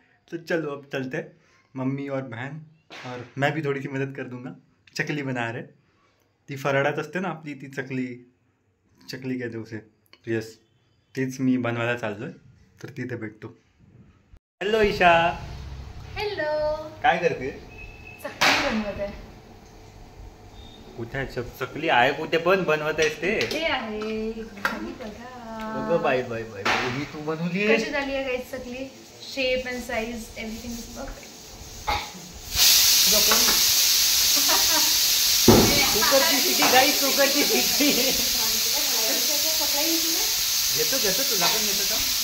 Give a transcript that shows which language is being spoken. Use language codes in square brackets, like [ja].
[hi] तो चलो अब चलते हैं। मम्मी और बहन और मैं भी थोडी सी मदत कर दूंगा। चकली बना रहे, [mr] ती फराडात असते ना आपली, [hi] ती चकली कहते उसे। [mr] तो येस, तीच मी बनवायला चाललोय, तर तिथे भेटतो। हॅलो ईशा, हॅलो, काय करते? चकली बनवत आहे। कुठे चकली आहे? कुठे पण बनवत आहेस ते? हे आहे खाली बघा। अगं बाय बाय बाय, ही तू बनवली आहे? कशी झाली आहे guys chakli? [en] Shape and size everything is perfect. [mr] कुकरची शिटी गाइस, कुकरची शिटी घेतो तुला पण घेतो का?